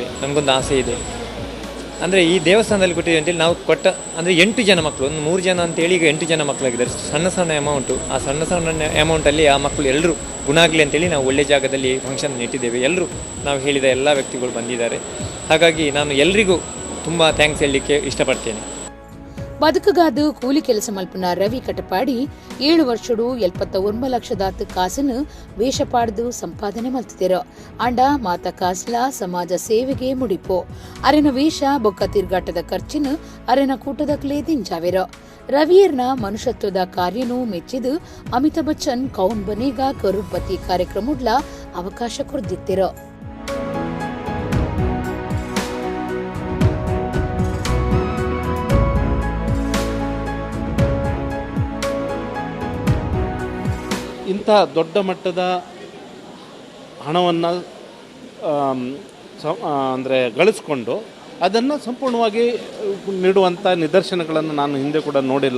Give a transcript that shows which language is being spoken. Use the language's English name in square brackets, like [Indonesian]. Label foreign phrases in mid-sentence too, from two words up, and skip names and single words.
[Kannada] ನಮಗೊಂದು ಆಸೆ ಇದೆ, ಅಂದರೆ ಈ ದೇವಸ್ಥಾನದಲ್ಲಿ ಕೊಟ್ಟಿದ್ದೇವೆ ಅಂತೇಳಿ ನಾವು ಕೊಟ್ಟ ಅಂದರೆ 8 ಜನ ಮಕ್ಕಳು, ಒಂದು 3 ಜನ ಅಂತೇಳಿ ಈಗ 8 ಜನ ಮಕ್ಕಳಾಗಿದ್ದಾರೆ. ಸಣ್ಣ ಅಮೌಂಟು. ಆ ಸಣ್ಣ ಅಮೌಂಟಲ್ಲಿ ಆ ಮಕ್ಕಳು ಎಲ್ಲರೂ ಗುಣ ಆಗಲಿ ಅಂತೇಳಿ ನಾವು ಒಳ್ಳೆ ಜಾಗದಲ್ಲಿ ಫಂಕ್ಷನ್ ಇಟ್ಟಿದ್ದೇವೆ. ಎಲ್ಲರೂ ನಾವು ಹೇಳಿದ ಎಲ್ಲ ವ್ಯಕ್ತಿಗಳು ಬಂದಿದ್ದಾರೆ. ಹಾಗಾಗಿ ನಾನು ಎಲ್ರಿಗೂ ತುಂಬ ಥ್ಯಾಂಕ್ಸ್ ಹೇಳಲಿಕ್ಕೆ ಇಷ್ಟಪಡ್ತೇನೆ. [Tulu] ಬದುಕುಗಾದು ಕೂಲಿ ಕೆಲಸ ಮಲ್ಪನ ರವಿ ಕಟಪಾಡಿ 7 ವರ್ಷಡು 79 ಲಕ್ಷದಾತ್ ಕಾಸನ್ನು ವೇಷಪಾಡ್ದು ಸಂಪಾದನೆ ಮಲ್ತಿದ್ದೇರು. ಅಂಡ ಮಾತ ಕಾಸ್ಲ ಸಮಾಜ ಸೇವೆಗೆ ಮುಡಿಪು ಅರೆನ ವೇಷ ಬೊಕ್ಕ ತಿರ್ಗಾಟದ ಖರ್ಚಿನ ಅರೆನ ಕೂಟದಕ್ಲೇ ದಿಂಜಾವೆರು. ರವಿಯರ್ನ ಮನುಷ್ಯತ್ವದ ಕಾರ್ಯನೂ ಮೆಚ್ಚಿದು ಅಮಿತಾಬ್ ಬಚ್ಚನ್ ಕೌನ್ ಬನೇಗ ಕರೋಡ್ಪತಿ ಕಾರ್ಯಕ್ರಮಡ್ಲ ಅವಕಾಶ ಕೊರ್ದಿತ್ತಿರು. [Kannada] ಇಂಥ ದೊಡ್ಡ ಮಟ್ಟದ ಹಣವನ್ನು ಅಂದರೆ ಗಳಿಸ್ಕೊಂಡು ಅದನ್ನು ಸಂಪೂರ್ಣವಾಗಿ ನೀಡುವಂಥ ನಿದರ್ಶನಗಳನ್ನು ನಾನು ಹಿಂದೆ ಕೂಡ ನೋಡಿಲ್ಲ.